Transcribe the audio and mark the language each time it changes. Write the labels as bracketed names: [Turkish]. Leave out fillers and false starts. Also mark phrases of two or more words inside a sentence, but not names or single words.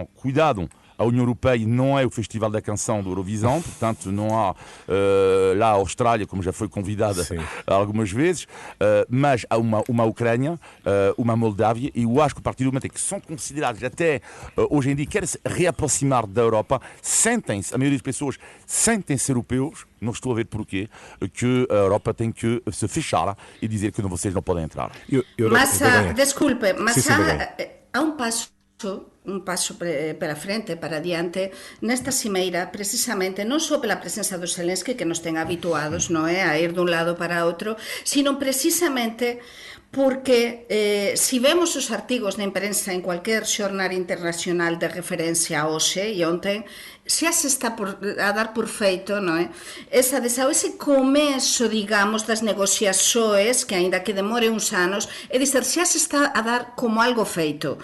[Portuguese] Cuidado, A União Europeia não é o Festival da Canção do Eurovisão, portanto não há lá a Austrália, como já foi convidada algumas vezes, mas há uma Ucrânia, uma Moldávia, e eu acho que a partir do momento em que são considerados até hoje em dia, querem se reaproximar da Europa, sentem-se, a maioria das pessoas sentem-se europeus, não estou a ver porquê, que a Europa tem que se fechar e dizer que vocês não podem entrar. Mas, desculpe, mas há um passo pela frente, para adiante, nesta cimeira, precisamente, non só pela presença do Zelensky, [Galician] que nos ten habituados, non é, a ir dun lado para outro, sino precisamente porque si vemos os artigos na imprensa en cualquier xornal internacional de referencia hoxe e ontem, xa se está a dar por feito, non é? Ese começo, digamos, das negociações, que aínda que demore uns anos, é dizer, xa se está a dar como algo feito.